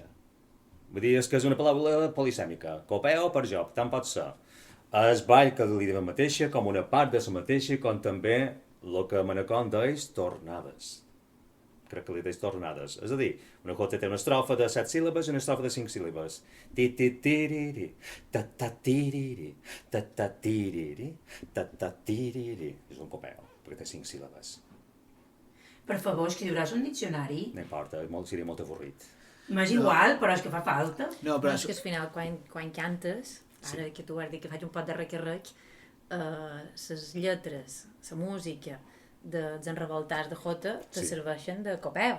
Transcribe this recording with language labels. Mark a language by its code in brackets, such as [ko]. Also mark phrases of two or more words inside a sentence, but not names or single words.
[ca] Vull dir, és que és una paraula polisèmica. Copeu per joc, tant pot ser. El ball que li diuen mateixa, com una part de la mateixa, com també el que Manacón deia tornades. Crec que li deia tornades. És a dir, una jota té una estrofa de 7 síl·labes i una estrofa de 5 síl·labes. Ti-ti-tiriri, ta-ta-tiriri, ta-ta-tiriri, ta-ta-tiriri. És un copeu, perquè té 5 síl·labes. Per favor, escriuràs un diccionari? No importa, seria molt avorrit. M'és igual, però és que fa falta. No, però és que al final, quan cantes, ara que tu has dit que faig un pot de rec-a-rec, les lletres, la música dels enrevoltats de Jota te serveixen de copeu.